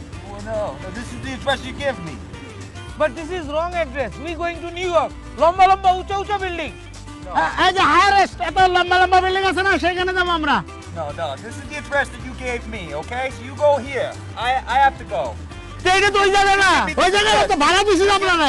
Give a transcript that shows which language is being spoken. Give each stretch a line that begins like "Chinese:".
English: Oh no, this is the address you gave me. But this is wrong address. We going to New York.
Bangla: লম্বা লম্বা উঁচা উঁচা building. এই যে হায়ারেস্ট এত লম্বা লম্বা বিল্ডিং আছে না, সেখানে যাবো আমরা।
English: No, this is the address that you gave me, okay? So you go here. I have to go.
Bangla: এইটা তো ওই জায়গা না, ওই জায়গায় তো ভাড়া দিছি আপনারা।